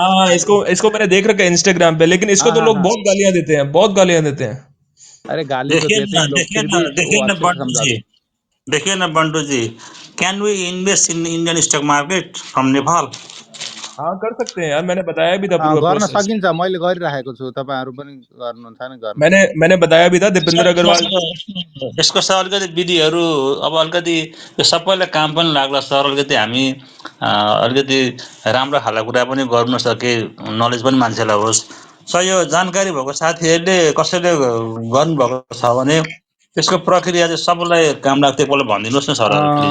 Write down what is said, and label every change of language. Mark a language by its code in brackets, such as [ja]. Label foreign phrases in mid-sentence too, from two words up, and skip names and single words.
[hi] हाँ, इसको इसको मैंने देख रखा है इंस्टाग्राम पे, लेकिन इसको हाँ तो हाँ लोग हाँ, बहुत गालियां देते हैं, बहुत गालियां देते हैं। अरे गाली तो देते हैं लोग, फिर भी वो देखिए ना अच्छे से बंटू समझाते जी, हैं। देखिए ना बंटू जी, [en] can we invest in Indian stock market from Nepal? [hi] हाँ कर सकते हैं यार, मैंने बताया भी था पूरा [ne] गर्न [hi] प्रोसेस। [ne] सकिन्छ, मैले गरिरहेको छु, तपाईँहरू पनि गर्नुहुन्छ भने गर्न सक्नुहुन्छ। [hi] मैंने बताया भी था, दीपेंद्र अग्रवाल। [ne] यसको सर अलिकति विधिहरू अब अलिकति यो सबैलाई काम पनि लाग्ला सर। अलिकति हामी अलिकति राम्रो खालको कुरा पनि गर्नु सके, नलेज पनि मान्छेलाई होस्। सर यो जानकारी भएको साथीहरूले कसैले गर्नुभएको छ भने त्यसको प्रक्रिया चाहिँ सबैलाई काम लाग्थ्यो, एकपल्ट भनिदिनुहोस् न सरहरू प्लिज।